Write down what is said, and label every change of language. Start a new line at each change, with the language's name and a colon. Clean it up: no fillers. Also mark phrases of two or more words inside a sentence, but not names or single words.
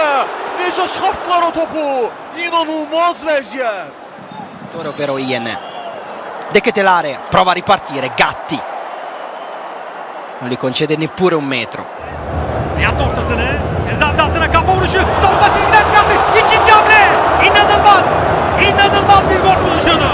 Azerbaijani: Necə çıxartdılar o topu. İnanılmaz vəziyyət.
Italian: Ovvero Ian. De Ketelare prova a ripartire. Gatti. Non gli concede neppure un metro.
Turkish: Yaptı ortasını. Ceza sahasına kafa vuruşu. Savunma çizgiden çıkarttı. İkinci hamle. İnanılmaz. İnanılmaz bir gol pozisyonu.